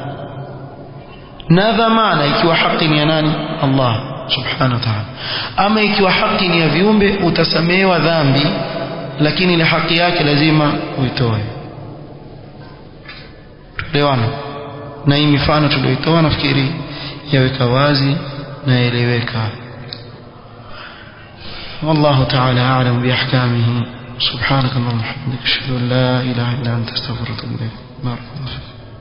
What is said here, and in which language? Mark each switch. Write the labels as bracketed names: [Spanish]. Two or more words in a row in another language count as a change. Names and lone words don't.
[Swahili] na dhamana ikiwa haki ni ya nani [Arabic] الله سبحانه وتعالى [Swahili] ama ikiwa haki ni ya viumbe utasamehewa dhambi lakini ile haki yake lazima uitoe tuelewana na hii mifano tulioitoa nafikiri yaweka wazi na eleweka [Arabic] والله تعالى أعلم بأحكامه سبحانك اللهم وبحمدك أشهد أن لا إله إلا أنت أستغفرك وأتوب إليك بارك الله فيك